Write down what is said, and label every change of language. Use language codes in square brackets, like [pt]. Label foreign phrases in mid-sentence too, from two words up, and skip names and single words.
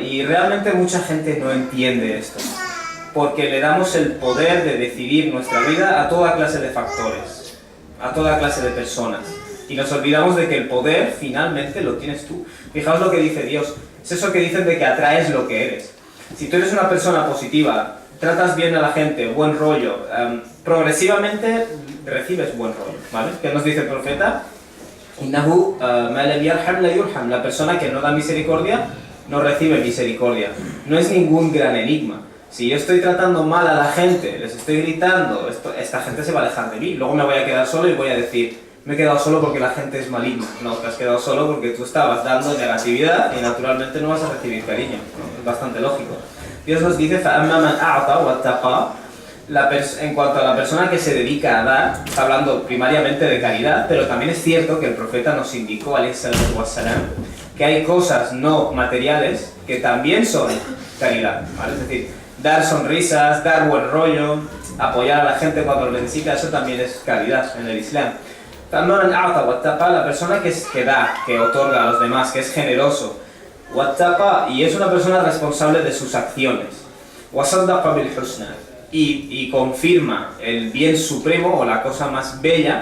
[es] Y realmente mucha gente no entiende esto, porque le damos el poder de decidir nuestra vida a toda clase de factores, a toda clase de personas, y nos olvidamos de que el poder finalmente lo tienes tú. Fijaos lo que dice Dios, es eso que dicen de que atraes lo que eres. Si tú eres una persona positiva, tratas bien a la gente, buen rollo, progresivamente recibes buen rollo, ¿vale? ¿Qué nos dice el profeta? [ar] إنه ما لم يرحم لا يرحم. [es] La persona que no da misericordia no recibe misericordia. No es ningún gran enigma. Si yo estoy tratando mal a la gente, les estoy gritando, esta gente se va a alejar de mí. Luego me voy a quedar solo y voy a decir, me he quedado solo porque la gente es maligna. No, te has quedado solo porque tú estabas dando negatividad y naturalmente no vas a recibir cariño, ¿no? Es bastante lógico. Dios nos dice, [ar] فَأَمَّا مَنْ أَعْطَى وَاتَّقَى. [es] En cuanto a la persona que se dedica a dar, está hablando primariamente de caridad, pero también es cierto que el profeta nos indicó, [ar] عليه الصلاة والسلام, [es] que hay cosas no materiales que también son caridad, ¿vale? Es decir, dar sonrisas, dar buen rollo, apoyar a la gente cuando lo necesita, eso también es caridad en el Islam. La persona que da, que otorga a los demás, que es generoso, y es una persona responsable de sus acciones, y confirma el bien supremo o la cosa más bella.